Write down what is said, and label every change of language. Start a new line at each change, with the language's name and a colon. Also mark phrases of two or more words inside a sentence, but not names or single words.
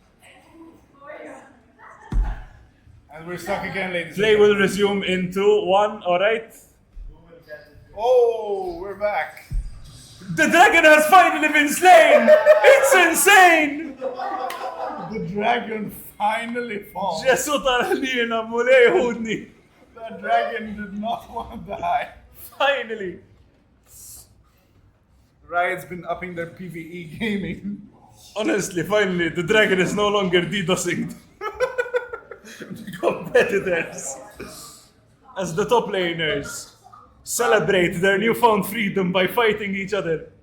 English: And we're stuck again, ladies. Play will resume in 2, 1, alright? Oh, we're back. The dragon has finally been slain! It's insane! The dragon finally falls.
Maltese: Ġesu tal-ħlina mulej hudni.
English: The dragon did not want to die. Finally. Riot's been upping their PvE gaming. Honestly, finally, the dragon is no longer DDoSing the competitors. As the top laners celebrate their newfound freedom by fighting each other.